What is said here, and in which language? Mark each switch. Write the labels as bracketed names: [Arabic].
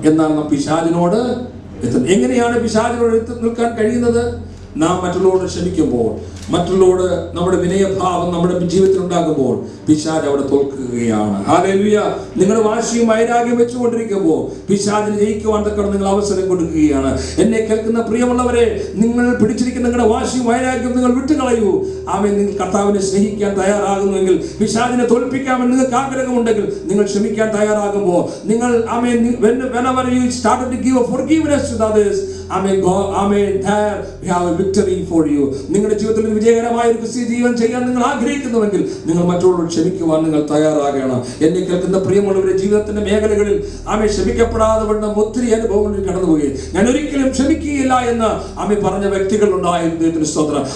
[Malayalam] എന്നാൽ നാം പിശാചിനോട് എത്തുന്നത് എങ്ങനെയാണ്? പിശാചിനോട് എത്തി നിൽക്കാൻ കഴിയുന്നത് നാം മറ്റുള്ളവരോട് ക്ഷമിക്കുമ്പോൾ, മറ്റുള്ളവരോട് നമ്മുടെ വിനയഭാവം നമ്മുടെ ജീവിതത്തിൽ ഉണ്ടാകുമ്പോൾ പിശാച് അവിടെ തോൽക്കുകയാണ്. ഹല്ലേലൂയ. നിങ്ങൾ വാശിയും വൈരാഗ്യം വെച്ചുകൊണ്ടിരിക്കുമ്പോൾ പിശാചിന് ജയിക്കുവാൻ തക്കണം നിങ്ങൾ അവസരം കൊടുക്കുകയാണ്. എന്നെ കേൾക്കുന്ന പ്രിയമുള്ളവരെ, നിങ്ങൾ പിടിച്ചിരിക്കുന്ന നിങ്ങളുടെ വാശിയും വൈരാഗ്യം നിങ്ങൾ വിട്ടുകളയൂ. നിങ്ങൾ കർത്താവിനെ സ്നേഹിക്കാൻ തയ്യാറാകുന്നുവെങ്കിൽ, പിശാചിനെ തോൽപ്പിക്കാമെന്ന് നിങ്ങൾക്ക് ആഗ്രഹമുണ്ടെങ്കിൽ, നിങ്ങൾ ക്ഷമിക്കാൻ തയ്യാറാകുമ്പോൾ, നിങ്ങൾ [English] whenever you started to give forgiveness to others, there we have a victory for you. [Malayalam] നിങ്ങളുടെ ജീവിതത്തിൽ വിജയകരമായ ഒരു ക്രിസ്തീയ ജീവിതം ചെയ്യാൻ നിങ്ങൾ ആഗ്രഹിക്കുന്നുവെങ്കിൽ, നിങ്ങൾ മറ്റുള്ളവരോട് ക്ഷമിക്കുവാൻ നിങ്ങൾ തയ്യാറാകണം. എന്നെ കേൾക്കുന്ന പ്രിയമുള്ളവരുടെ ജീവിതത്തിന്റെ മേഖലകളിൽ ക്ഷമിക്കപ്പെടാതെ വണ്ണം ഒത്തിരി അനുഭവങ്ങളിൽ കടന്നുപോയി. ഞാൻ ഒരിക്കലും ക്ഷമിക്കുകയില്ല എന്ന് പറഞ്ഞ വ്യക്തികൾ ഉണ്ടായിരുന്നു. സ്തോത്രം.